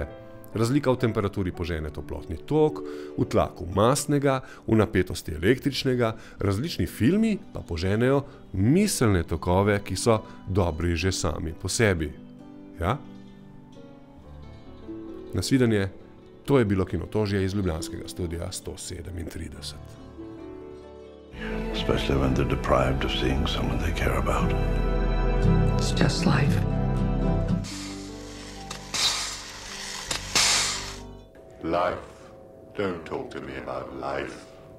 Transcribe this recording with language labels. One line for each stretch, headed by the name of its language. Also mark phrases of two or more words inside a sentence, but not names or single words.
Slovenian: Razlika v temperaturi požene toplotni tok, v tlaku mastnega, v napetosti električnega, različni filmi pa poženejo miselne tokove, ki so dobri že sami po sebi. Ja? Nasvidenje, to je bilo Kinotožje iz ljubljanskega studia 137.
English: Especially when they're deprived of seeing someone they care about. It's just life. Life. Don't talk to me about life.